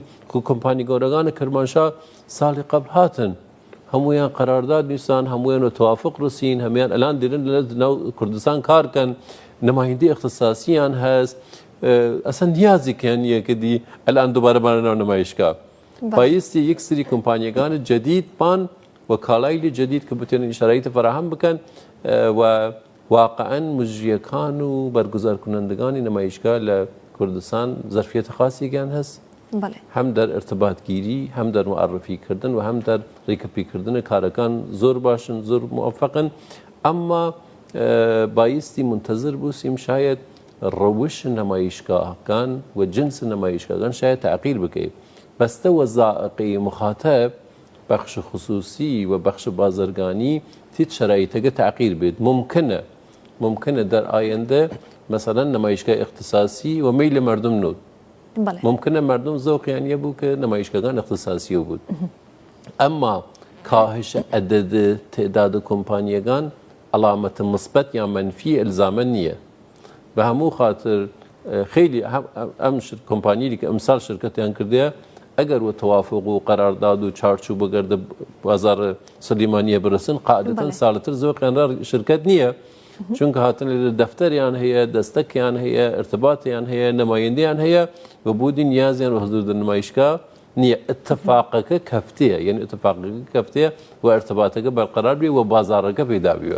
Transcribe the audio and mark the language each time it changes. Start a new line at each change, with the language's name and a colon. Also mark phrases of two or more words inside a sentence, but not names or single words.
Southern Kurdish: کۆمپانی گەورەکانە کرمانشا ساڵی قبل هاتن هەمویان قەرارداد نووسان هەمویان و توافق ڕوسین هەمویان ئەلان دێرن لە ناو کوردستان کارکەن نمایندەی اختصاسیان هەست ئەسەن نیازێکیان نییە کە دی ئەلان دووبارەمانە ناو نمایشگا بایستی یەک سری کۆمپانیەکانی جەدیدمان و کاڵایلی جدید کە بتوانن شرایط فراهم بکەن و واقعا مجریەکان و بەرگوزارکنندگانی نمایشگا لە کوردستان ظرفیەتە خاسێکیان هەست هەم دەر ارتباطگیری هەم دەر معرفیکردن و هەم دەر ڕێکەپیکردن کارەکان زۆر باشن زۆر موفقن ئەمما بایستی منتەزر بووسیم شاید ڕەوش نمایشگاهەکان و جنس نمایشگاهەکان شاید تعقیل بکەیت بەستە وەزائقی مخاطب بەخش خصوصی و بەخش بازرگانی هیچ شرایطەکە تعقیل بێت ممکنە در ئایندە مثلا نمایشگاه اختصاصی و میل مردم نود ممکنە مردم زەوقیان بوو کە نمایشگاهان اختصاصی بود ئەمما کاهش عدد تعداد کۆمپانیەکان علامەتە مثبت یا منفی ئەلزامە نییە بە هەموو خاطر خیلی ئەم کۆمپانیی کە ئەمساڵ شرکەتیان کردەیە ئەگەر و توافق و قەرارداد و چارچوو بەگەردە بازار سلێمانیە برسن قاعدەتەن ساڵتر زۆقیان شرکەت نییە چونکە هاتن لە دەفتەریان هەیە دەستەکیان هەیە ارتباطیان هەیە نمایندەیان هەیە و بۆ نیازیان و حضور نمایشگا نییە اتفاقەکە کەفتەیە یعنی اتفاقەکە کەفتەیە و ارتباطەکە بەرقەرار بێ و بازارەکە پەیدا بێەوە